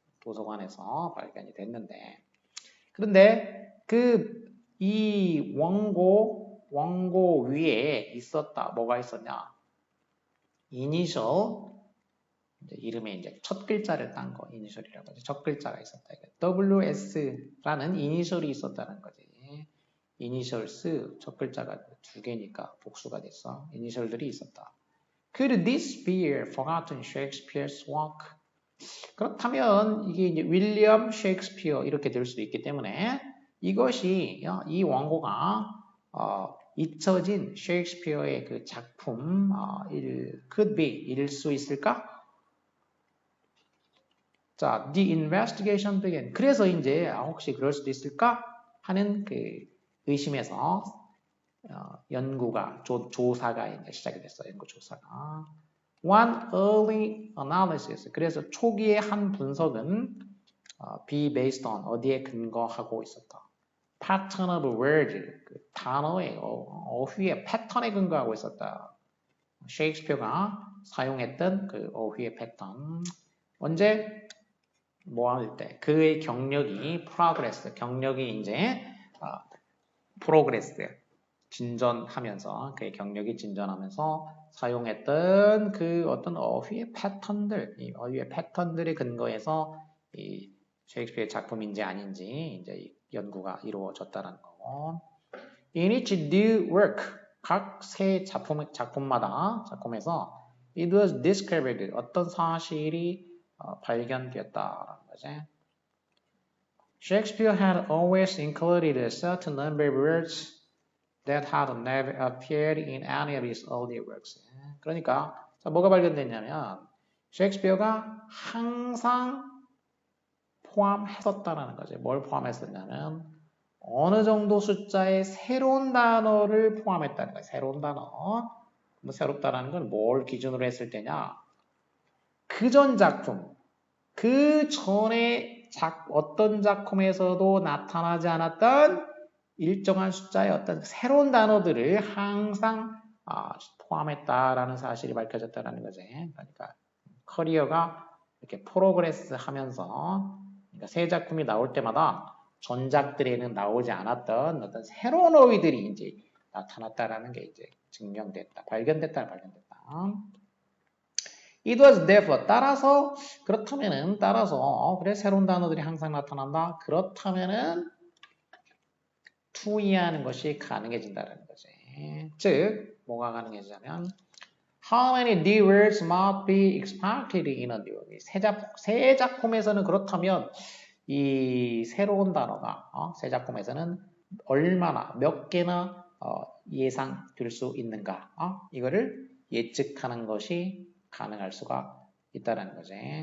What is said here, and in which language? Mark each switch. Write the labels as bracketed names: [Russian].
[Korean] 도서관에서 발견이 됐는데 그런데 이 원고 위에 있었다. 뭐가 있었냐? 이니셜 이름에 이제 첫 글자를 딴 거, 이니셜이라고 하죠. 첫 글자가 있었다. WS라는 이니셜이 있었다는 거지. 이니셜스 첫 글자가 두 개니까 복수가 됐어. 이니셜들이 있었다. [English] Could this be forgotten Shakespeare's work? [Korean] 그렇다면 이게 이제 윌리엄 셰익스피어 이렇게 될 수도 있기 때문에 이것이 이 원고가 잊혀진 셰익스피어의 그 작품 could be 일 수 있을까? [English] 자, the investigation began. [Korean] 그래서 이제 혹시 그럴 수도 있을까 하는 그 의심에서 연구가 조사가 이제 시작이 됐어요. [English] 연구 조사가. One early analysis. [Korean] 그래서 초기의 한 분석은 be based on 어디에 근거하고 있었다. [English] Pattern of words. [Korean] 그 단어의 어휘의 패턴에 근거하고 있었다. 셰익스피어가 사용했던 그 어휘의 패턴. 언제? 뭐 할 때? 그의 경력이 progress. 경력이 이제 progress. 진전하면서 그의 경력이 진전하면서 사용했던 그 어떤 어휘의 패턴들, 이 어휘의 패턴들에 근거해서 이 셰익스피어의 작품인지 아닌지 이제 연구가 이루어졌다는 거고. In each new work, 각 세 작품에서 it was discovered 어떤 사실이 발견되었다라는 거지. [English] Shakespeare had always included a certain number of words that had never appeared in any of his earlier works. [Korean] 그러니까 자, 뭐가 발견됐냐면 셰익스피어가 항상 포함했었다라는 거죠. 뭘 포함했었냐면 어느 정도 숫자의 새로운 단어를 포함했다는 거예요. 새로운 단어. 뭐 새롭다라는 건 뭘 기준으로 했을 때냐? 그 전 작품, 그 전에 어떤 작품에서도 나타나지 않았던 일정한 숫자의 어떤 새로운 단어들을 항상 포함했다라는 사실이 밝혀졌다는 거지. 그러니까 커리어가 이렇게 프로그레스 하면서 그러니까 새 작품이 나올 때마다 전작들에는 나오지 않았던 어떤 새로운 어휘들이 이제 나타났다라는 게 이제 증명됐다, 발견됐다. It was therefore 따라서 그렇다면은 그래 새로운 단어들이 항상 나타난다. 그렇다면은 to 이해하는 것이 가능해진다는 거지. [English] 즉 뭐가 가능해지냐면 How many new words might be expected in a new work? [Korean] 새 작품에서는 그렇다면 이 새로운 단어가 새 작품에서는 얼마나 몇 개나 예상될 수 있는가? 이거를 예측하는 것이 가능할 수가 있다는 거지.